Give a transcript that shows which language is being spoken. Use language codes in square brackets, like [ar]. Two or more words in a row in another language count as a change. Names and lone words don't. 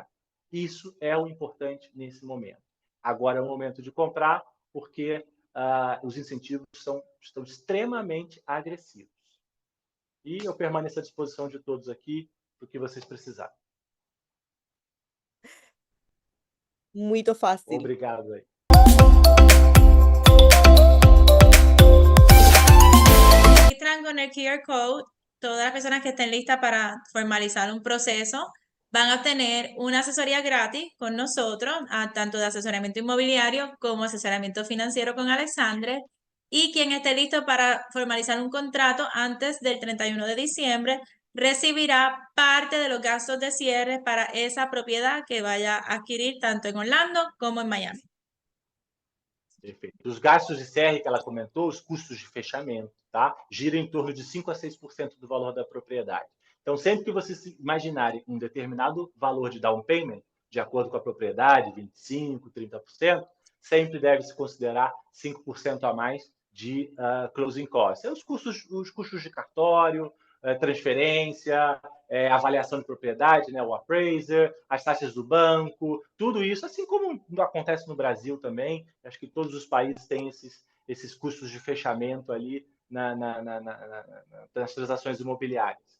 [pt] Isso é o importante nesse momento. Agora é o momento de comprar, porque os incentivos estão extremamente agressivos. E eu permaneço à disposição de todos aqui para o que vocês precisarem. Muito fácil. Obrigado aí. [es] Registran con el [en] QR code, [es] todas las personas que estén listas para formalizar un proceso van a obtener una asesoría gratis con nosotros, tanto de asesoramiento inmobiliario como asesoramiento financiero con Alexandre. Y quien esté listo para formalizar un contrato antes del 31 de diciembre recibirá parte de los gastos de cierre para esa propiedad que vaya a adquirir tanto en Orlando como en Miami. [pt] Perfeito. Os gastos de CR que ela comentou, os custos de fechamento, tá? Giram em torno de 5 a 6% do valor da propriedade. Então, sempre que vocês imaginarem um determinado valor de [en] down payment, [pt] de acordo com a propriedade, 25%, 30%, sempre deve se considerar 5% a mais de [en] closing costs. [pt] Os custos de cartório, transferência, avaliação de propriedade, né, o appraiser, as taxas do banco, tudo isso, assim como acontece no Brasil também, acho que todos os países têm esses custos de fechamento ali nas transações imobiliárias.